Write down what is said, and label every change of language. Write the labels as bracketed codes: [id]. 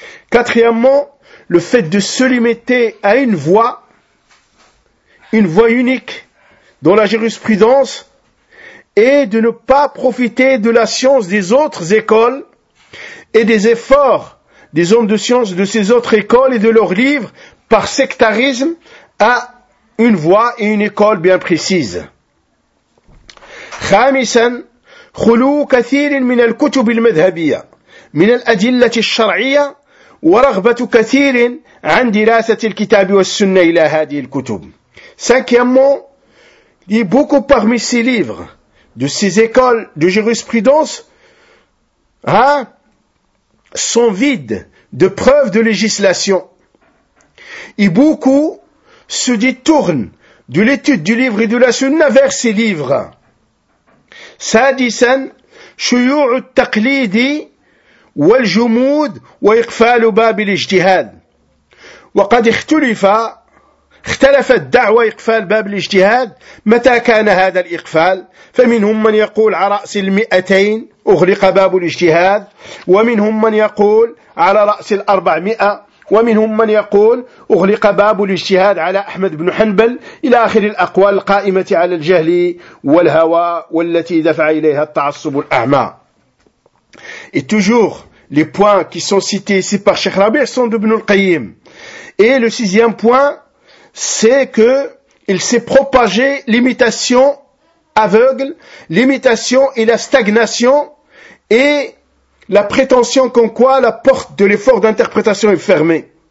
[fr] Quatrièmement, le fait de se limiter à une voie unique dans la jurisprudence et de ne pas profiter de la science des autres écoles et des efforts des hommes de science de ces autres écoles et de leurs livres par sectarisme à une voie et une école bien précise. [ar] خامساً خلو كثير من الكتب المذهبية من الأدلة الشرعية ورغبة كثير عن دراسة الكتاب والسنة إلى هذه الكتب. [fr] Cinquièmement, il y a beaucoup parmi ces livres de ces écoles de jurisprudence, sont vides de preuves de législation. Et beaucoup se détournent de l'étude du livre et de la sunna vers ces livres. [ar] سادسا شيوع التقليد والجمود وإقفال باب الاجتهاد وقد اختلفت دعوة إقفال باب الاجتهاد متى كان هذا الإقفال فمنهم من يقول على رأس 200 أغلق باب الاجتهاد ومنهم من يقول على رأس 400 ومنهم من يقول أغلق باب الاجتهاد على أحمد بن حنبل إلى آخر الأقوال القائمة على الجهل والهوى والتي دفع إليها التعصب الأعمى. [fr] Et toujours les points qui sont cités ici par Cheikh Rabi' sont d'Ibn al-Qayyim. Et le sixième point, c'est que il s'est propagé l'imitation aveugle, l'imitation et la stagnation et la prétention comme quoi la porte de l'effort d'interprétation est fermée.